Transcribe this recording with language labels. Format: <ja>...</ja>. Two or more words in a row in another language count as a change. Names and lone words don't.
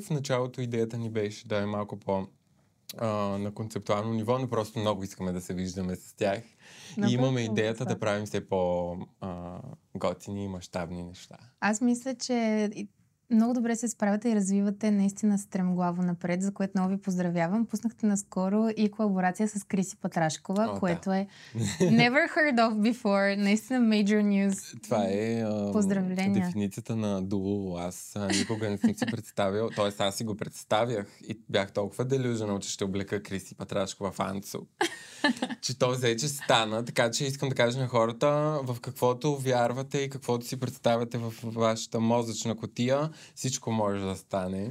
<bg>В началото идеята ни беше да е малко на концептуално ниво, но просто много искаме да се виждаме с тях. И имаме идеята да правим все по-готини и мащабни неща. Аз мисля, че много добре се справяте и развивате наистина стремглаво напред, за което много ви поздравявам. Пуснахте наскоро и колаборация с Криси Патрашкова, което е</bg> <en>never heard of before.</en> <bg>Наистина</bg> <en>major news.</en> <bg>Това е дефиницията на дуо. Аз никога не съм си представил, т.е. аз си го представях и бях толкова делюжена, че ще облека Криси Патрашкова в Анцо. Че то вече стана, така че искам да кажа на хората в каквото вярвате и каквото си представяте в вашата мозъчна кутия, всичко може да стане.</bg>